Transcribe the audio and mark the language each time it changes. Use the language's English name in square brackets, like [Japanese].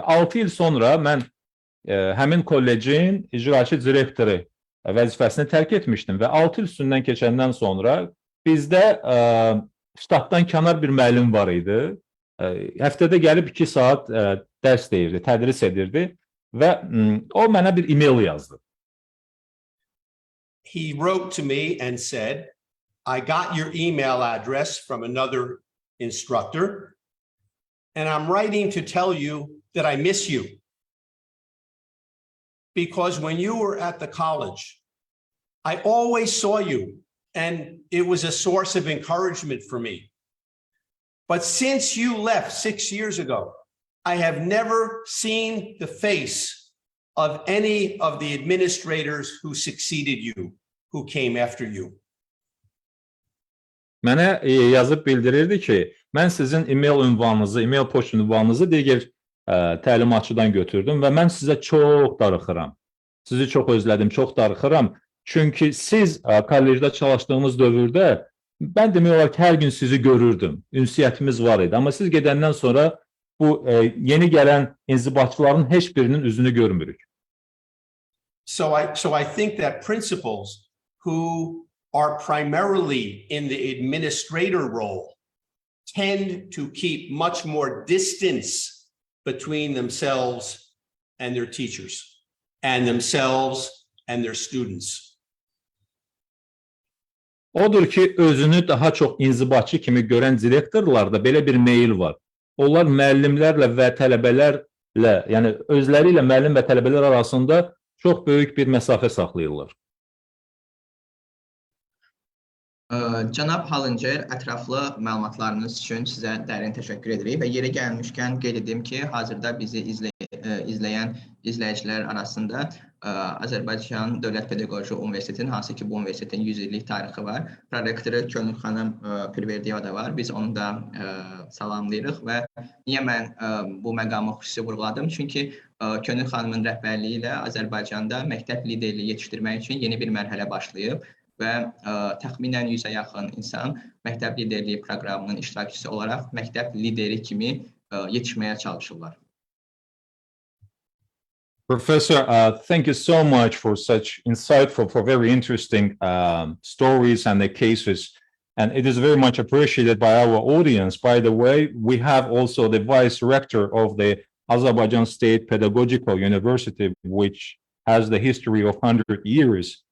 [Azerbaijani] 6 il sonra mən həmin kollecin icraçı direktoru vəzifəsini tərk etmişdim və 6 il üstündən keçəndən sonra bizdə ştatdan kənar bir müəllim var idi. Həftədə gəlib 2 saat dərs deyirdi, tədris edirdi və o mənə bir e-mail yazdı. [English] He wrote to me and said, I got your email address from another instructor, and I'm writing to tell you that I miss you. Because when you were at the college, I always saw you, and it was a source of encouragement for me. But since you left 6 years ago, I have never seen the face of any of the administrators who succeeded you, who came after you. [Azerbaijani] Mənə yazıb bildirirdi ki, mən sizin e-mail ünvanınızı, e-mail poçt ünvanınızı digər təlimatçıdan götürdüm və mən sizə çox darıxıram. Sizi çox özlədim, çox darıxıram. Çünki siz kollecdə çalışdığınız dövrdə mən demək olar ki, hər gün sizi görürdüm. Ünsiyyətimiz var idi. Amma siz gedəndən sonra bu yeni gələn inzibatçıların heç birinin üzünü görmürük. [English] So I think that principals who are primarily in the administrator role tend to keep much more distance between themselves and their teachers, and themselves and their students. [Azerbaijani] Odur ki, özünü daha çox inzibatçı kimi görən direktorlarda belə bir meyil var. Onlar müəllimlərlə və tələbələrlə, yəni özləri ilə müəllim və tələbələr arasında çox böyük bir məsafə saxlayırlar. Cənab Hallincer, ətraflı məlumatlarınız üçün sizə dərin təşəkkür edirik və yeri gəlmişkən qeyd edim ki, hazırda bizi izləyən izləyicilər arasında Azərbaycan Dövlət Pedaqoji Universitetinin, hansı ki bu universitetin 100 illik tarixi var. Prorektoru Könül xanım Pirverdiyeva da var. Biz onu da salamlayırıq və niyə mən bu məqamı xüsusi vurğuladım? Çünki Könül xanımın rəhbərliyi ilə Azərbaycanda məktəb liderliyi yetişdirmək üçün yeni bir mərhələ başlayıb və təxminən 100-ə yaxın insan məktəb liderliyi proqramının iştirakçısı olaraq məktəb lideri kimi yetişməyə çalışırlar. [English] Professor, thank you so much for such insightful, for very interesting stories and the cases. And it is very much appreciated by our audience. By the way, we have also the Vice Rector of the Azerbaijan State Pedagogical University, which has the history of 100 years.